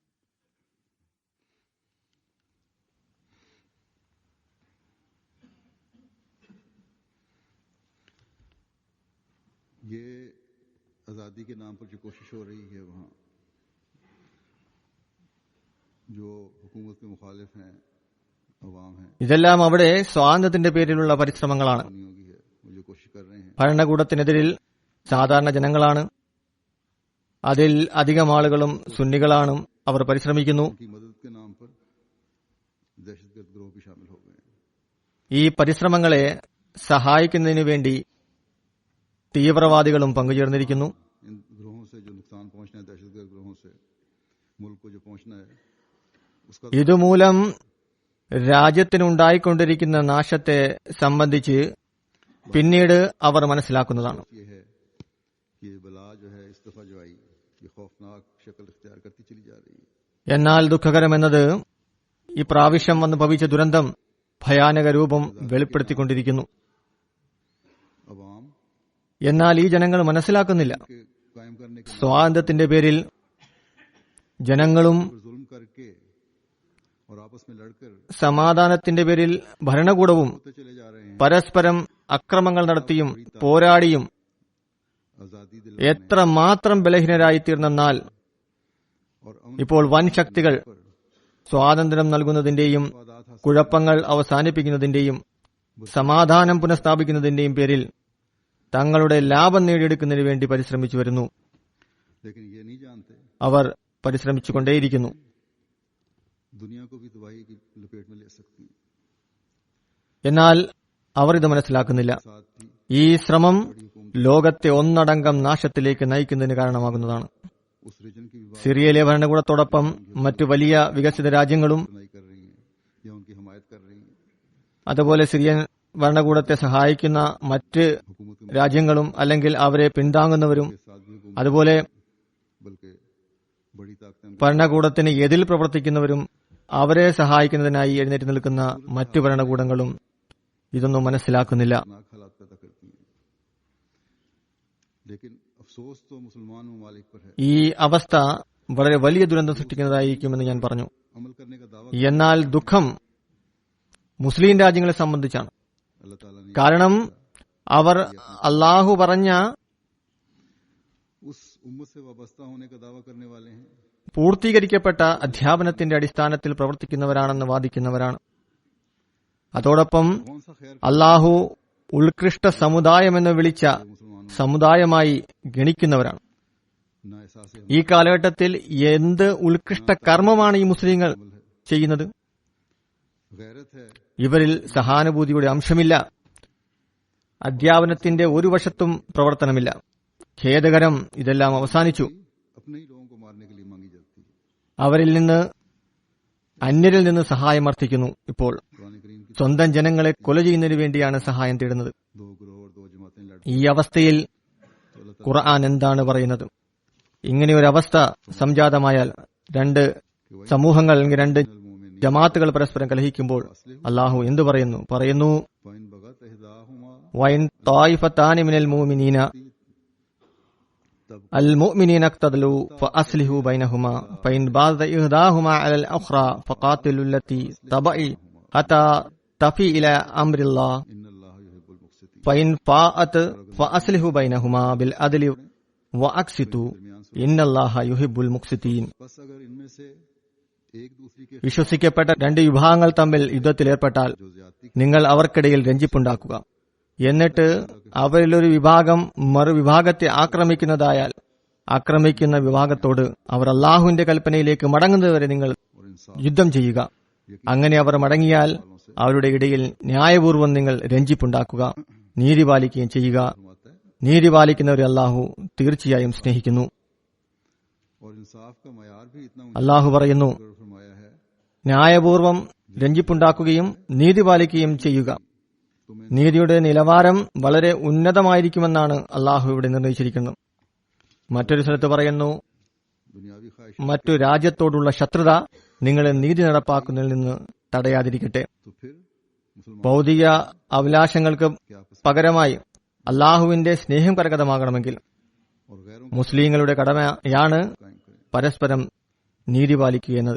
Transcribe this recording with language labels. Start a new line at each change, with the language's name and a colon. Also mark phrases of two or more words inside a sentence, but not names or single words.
Urdu: یہ آزادی کے نام پر جو کوشش ہو رہی ہے وہاں جو حکومت کے مخالف ہیں عوام ہیں
Malayalam: ഇതെല്ലാം അവിടെ സ്വാതന്ത്ര്യത്തിന്റെ പേരിലുള്ള പരിശ്രമങ്ങളാണ്.
Urdu: دنیا کی ہے وہ جو کوشش کر رہے ہیں
Malayalam: ഭരണകൂടത്തിനെതിരിൽ സാധാരണ ജനങ്ങളാണ്. അതിൽ അധികം ആളുകളും സുന്നികളാണ്. അവർ പരിശ്രമിക്കുന്നു.
Urdu: ان کی مدد کے نام پر دہشت گرد گروہ بھی شامل ہو گئے ہیں.
Malayalam: ഈ പരിശ്രമങ്ങളെ സഹായിക്കുന്നതിനു വേണ്ടി തീവ്രവാദികളും പങ്കുചേർന്നിരിക്കുന്നു.
Urdu: ان گروہوں سے جو نقصان پہنچنا ہے، دہشت گرد گروہوں سے ملک کو جو پہنچنا ہے اس کا
Malayalam: ഇതുമൂലം രാജ്യത്തിനുണ്ടായിക്കൊണ്ടിരിക്കുന്ന നാശത്തെ സംബന്ധിച്ച് പിന്നീട് അവർ മനസ്സിലാക്കുന്നതാണ്.
Urdu: یہ ہے کہ یہ بلا جو ہے اس دفعہ جو آئی یہ خوفناک شکل اختیار کرتی چلی جا رہی ہے.
Malayalam: എന്നാൽ ദുഃഖകരമെന്നത് ഈ പ്രാവശ്യം വന്ന് ഭവിച്ച ദുരന്തം ഭയാനക രൂപം വെളിപ്പെടുത്തിക്കൊണ്ടിരിക്കുന്നു.
Urdu: अवाम
Malayalam: എന്നാൽ ഈ ജനങ്ങൾ മനസ്സിലാക്കുന്നില്ല.
Urdu: کے قائم کرنے کے
Malayalam: സ്വാതന്ത്ര്യത്തിന്റെ പേരിൽ ജനങ്ങളും
Urdu: پر ظلم کر کے اور آپس میں لڑ کر
Malayalam: സമാധാനത്തിന്റെ പേരിൽ ഭരണകൂടവും
Urdu: ہوتے چلے جا رہے ہیں.
Malayalam: പരസ്പരം അക്രമങ്ങൾ നടത്തിയും പോരാടിയും
Urdu: آزادی دل
Malayalam: എത്ര മാത്രം ബലഹീനരായിത്തീർന്നെന്നാൽ
Urdu: और
Malayalam: ഇപ്പോൾ വൻ ശക്തികൾ സ്വാതന്ത്ര്യം നൽകുന്നതിന്റെയും കുഴപ്പങ്ങൾ അവസാനിപ്പിക്കുന്നതിന്റെയും സമാധാനം പുനഃസ്ഥാപിക്കുന്നതിന്റെയും പേരിൽ തങ്ങളുടെ ലാഭം നേടിയെടുക്കുന്നതിന് വേണ്ടി പരിശ്രമിച്ചു വരുന്നു.
Urdu: لیکن یہ نہیں جانتے
Malayalam: അവർ പരിശ്രമിച്ചുകൊണ്ടേയിരിക്കുന്നു.
Urdu: دنیا کو بھی تباہی کی لپیٹ میں لے سکتی ہے.
Malayalam: എന്നാൽ അവർ ഇത് മനസ്സിലാക്കുന്നില്ല.
Urdu: ساتھ ہی
Malayalam: ഈ ശ്രമം ലോകത്തെ ഒന്നടങ്കം നാശത്തിലേക്ക് നയിക്കുന്നതിന് കാരണമാകുന്നതാണ്.
Urdu: اس ریجن کی بھی
Malayalam: സിറിയയിലെ ഭരണകൂടത്തോടൊപ്പം മറ്റു വലിയ വികസിത രാജ്യങ്ങളും
Urdu: بات کر رہی ہیں یا ان کی حمایت کر رہی ہیں.
Malayalam: അതുപോലെ സിറിയൻ ഭരണകൂടത്തെ സഹായിക്കുന്ന മറ്റ്
Urdu: حکومت کے
Malayalam: രാജ്യങ്ങളും അല്ലെങ്കിൽ അവരെ പിന്താങ്ങുന്നവരും
Urdu: ساتھ بھی حکومت
Malayalam: അതുപോലെ
Urdu: بلکہ بڑی طاقتیں
Malayalam: ഭരണകൂടത്തിന് എതിൽ പ്രവർത്തിക്കുന്നവരും അവരെ സഹായിക്കുന്നതിനായി എഴുന്നേറ്റ് നിൽക്കുന്ന മറ്റു ഭരണകൂടങ്ങളും ഇതൊന്നും മനസ്സിലാക്കുന്നില്ല.
Urdu: خطرناک حالات پیدا کرتی ہیں۔ لیکن افسوس تو مسلمان ممالک پر ہے.
Malayalam: ഈ അവസ്ഥ വളരെ വലിയ ദുരന്തം സൃഷ്ടിക്കുന്നതായിരിക്കുമെന്ന് ഞാൻ പറഞ്ഞു.
Urdu: عمل کرنے کا دعویٰ
Malayalam: എന്നാൽ ദുഃഖം മുസ്ലിം രാജ്യങ്ങളെ സംബന്ധിച്ചാണ്.
Urdu: اللہ تعالیٰ نے
Malayalam: കാരണം അവർ അള്ളാഹു പറഞ്ഞ
Urdu: اس امت سے وابستہ ہونے کا دعویٰ کرنے والے ہیں
Malayalam: പൂർത്തീകരിക്കപ്പെട്ട അധ്യാപനത്തിന്റെ അടിസ്ഥാനത്തിൽ പ്രവർത്തിക്കുന്നവരാണെന്ന് വാദിക്കുന്നവരാണ്. അതോടൊപ്പം
Urdu: کون سا خیر
Malayalam: അള്ളാഹു ഉത്കൃഷ്ട സമുദായമെന്ന് വിളിച്ച
Urdu: मुसलमानों
Malayalam: സമുദായമായി ഗണിക്കുന്നവരാണ്.
Urdu: نہ احساس
Malayalam: ഈ काലഘട്ടത്തിൽ എന്ത് ഉത്കൃഷ്ട കർമ്മമാണ് ഈ മുസ്ലിങ്ങൾ ചെയ്യുന്നത്?
Urdu: غیرت ہے
Malayalam: ഇവരിൽ സഹാനുഭൂതിയുടെ അംശമില്ല. അധ്യാപനത്തിന്റെ ഒരു വശത്തും പ്രവർത്തനമില്ല. ഖേദകരം, ഇതെല്ലാം അവസാനിച്ചു.
Urdu: اپنے ہی لوگوں کو مارنے کے لیے مانگی جاتی ہے.
Malayalam: അവരിൽ നിന്ന് അന്യരിൽ നിന്ന് സഹായം അർത്ഥിക്കുന്നു. ഇപ്പോൾ
Urdu: قرآن کریم کی
Malayalam: സ്വന്തം ജനങ്ങളെ കൊല ചെയ്യുന്നതിന് വേണ്ടിയാണ് സഹായം തേടുന്നത്.
Urdu: 2 گروہ اور 2 جماعتیں لڑ
Malayalam: ഈ അവസ്ഥയിൽ ഖുർആൻ എന്താണ് പറയുന്നത്? ഇങ്ങനെ ഒരു അവസ്ഥ സംജാതമായാൽ രണ്ട് സമൂഹങ്ങൾ അല്ലെങ്കിൽ രണ്ട് ജമാഅത്തുകൾ പരസ്പരം കലഹിക്കുമ്പോൾ അള്ളാഹു എന്തു പറയുന്നു?
Arabic: فإن بغت إحداهما وإن طائفتان من المؤمنين المؤمنين اقتتلوا فأصلحوا بينهما فإن بغت إحداهما على الأخرى فقاتلوا التي تبغي حتى تفيء إلى أمر الله إن الله يحب المقسطين. فإن فاءت فأصلحوا بينهما بالعدل وأقسطوا إن الله يحب المقسطين.
Urdu: بس اگر ان میں سے ایک دوسرے کے
Malayalam: വിശ്വസിക്കപ്പെട്ട രണ്ട് വിഭാഗങ്ങൾ തമ്മിൽ യുദ്ധത്തിലേർപ്പെട്ടാൽ
Urdu: جو زیادتی
Malayalam: നിങ്ങൾ അവർക്കിടയിൽ രഞ്ജിപ്പുണ്ടാക്കുക. എന്നിട്ട് അവരിലൊരു വിഭാഗം മറുവിഭാഗത്തെ ആക്രമിക്കുന്നതായാൽ ആക്രമിക്കുന്ന വിഭാഗത്തോട് അവർ അള്ളാഹുവിന്റെ കൽപ്പനയിലേക്ക് മടങ്ങുന്നതുവരെ നിങ്ങൾ
Urdu: اور انصاف
Malayalam: യുദ്ധം ചെയ്യുക. അങ്ങനെ അവർ മടങ്ങിയാൽ അവരുടെ ഇടയിൽ ന്യായപൂർവ്വം നിങ്ങൾ രഞ്ജിപ്പുണ്ടാക്കുക, നീതി പാലിക്കുകയും ചെയ്യുക.
Urdu: فرماتا ہے
Malayalam: നീതി പാലിക്കുന്നവരെ അള്ളാഹു തീർച്ചയായും സ്നേഹിക്കുന്നു.
Urdu: اور انصاف کا معیار بھی اتنا
Malayalam: അള്ളാഹു പറയുന്നു,
Urdu: اونچا فرمایا ہے
Malayalam: ന്യായപൂർവ്വം രഞ്ജിപ്പുണ്ടാക്കുകയും നീതി പാലിക്കുകയും ചെയ്യുക.
Urdu: तुम्हें
Malayalam: നീതിയുടെ നിലവാരം വളരെ ഉന്നതമായിരിക്കുമെന്നാണ് അള്ളാഹു ഇവിടെ നിർണയിച്ചിരിക്കുന്നത്. മറ്റൊരു സ്ഥലത്ത് പറയുന്നു,
Urdu: دنیاوی خواہش
Malayalam: മറ്റു രാജ്യത്തോടുള്ള ശത്രുത നിങ്ങളെ നീതി നടപ്പാക്കുന്നതിൽ നിന്ന് തടയാതിരിക്കട്ടെ.
Urdu: تو پھر مسلمان
Malayalam: ഭൗതിക അഭിലാഷങ്ങൾക്ക്
Urdu: کیا پسند
Malayalam: പകരമായി അള്ളാഹുവിന്റെ സ്നേഹം കരഗതമാകണമെങ്കിൽ
Urdu: اور غیروں
Malayalam: മുസ്ലിങ്ങളുടെ കടമയാണ്
Urdu: کو قائم کریں.
Malayalam: പരസ്പരം നീതി പാലിക്കുക എന്നത്.